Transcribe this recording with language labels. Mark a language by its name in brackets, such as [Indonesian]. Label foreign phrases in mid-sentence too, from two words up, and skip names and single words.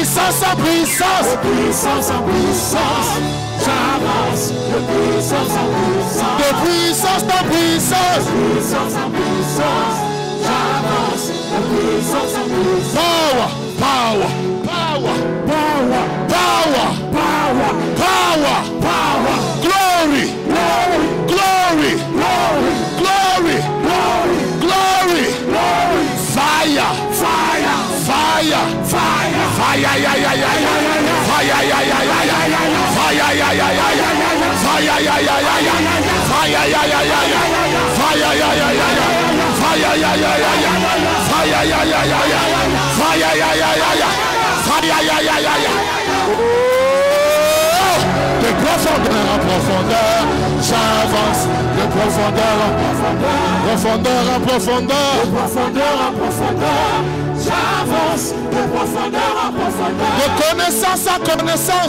[French] puissance en puissance. De puissance en puissance, j'avance. De puissance en puissance. De puissance en puissance. De puissance en puissance, j'avance. De puissance en puissance. [English] Power, power, power, Power, power, power, power, power. glory, Glory, glory, glory, glory, glory, glory, glory. fire, Fire, fire, fire, fire, ya, ya, ya, ya, fire, ya, ya, ya, ya, fire, ya, ya, ya, ya, fire, ya, ya, ya, ya, fire, ya, ya, ya, ya, fire, ya, ya, ya, ya, fire, ya, ya, ya, ya, fire, ya, ya, ya, ya, fire, ya, ya, ya, ya, fire, ya, ya, ya, ya. [French] De profondeur en profondeur, j'avance. De profondeur en profondeur, profondeur en profondeur. de profondeur en profondeur, j'avance. De profondeur en profondeur, De connaissance en connaissance.